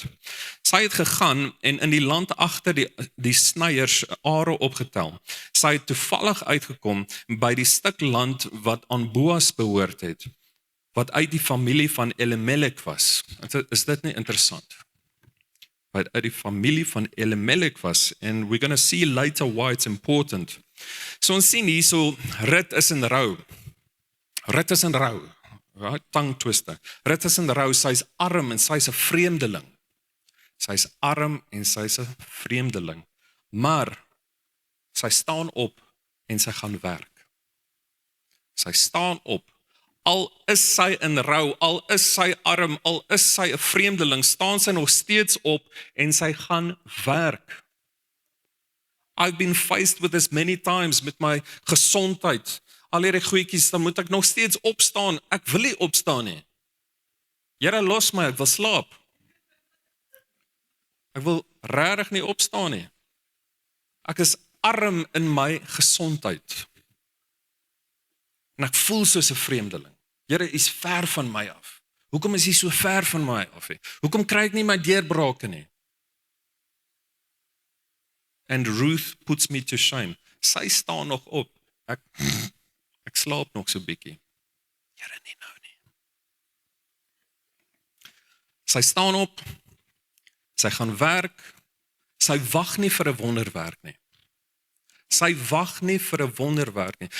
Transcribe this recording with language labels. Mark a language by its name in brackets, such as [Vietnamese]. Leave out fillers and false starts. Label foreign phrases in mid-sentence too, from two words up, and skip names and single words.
[Afrikaans] Sy het gegaan en in die land agter die snyers are opgetel. Sy het toevallig uitgekom by die stuk land wat aan Boas behoort het, wat uit die familie van Elimelek was. Is dit nie interessant? Wat uit die familie van Elimelek was, [English] and we're going to see later why it's important. [Afrikaans] So ons sien hier so, Rut is in rou. Rut is in rou. [English] Right, tongue twister. [Afrikaans] Rut is in rou, sy's arm en sy's 'n vreemdeling. Sy's arm en sy's 'n vreemdeling. Maar sy staan op en sy gaan werk. Sy staan op. Al is sy in rou, al is sy arm, al is sy 'n vreemdeling, staan sy nog steeds op en sy gaan werk. [English] I've been faced with this many times [Afrikaans] met my gesondheid. Al hierdie goedjies, dan moet ek nog steeds opstaan. Ek wil nie opstaan nie. Here, los my, ek wil slaap. Ek wil regtig nie opstaan nie. Ek is arm in my gesondheid. En ek voel soos 'n vreemdeling. Here, U is ver van my af. Hoekom is U so ver van my af? Hoekom kry ek nie my deurbrake nie? [English] And Ruth puts me to shame. [Afrikaans] Sy staan nog op. Ek slaap nog so bietjie. Here, nie nou nie. Sy staan op, sy gaan werk, sy wag nie vir 'n wonderwerk nie. Sy wag nie vir 'n wonderwerk nie.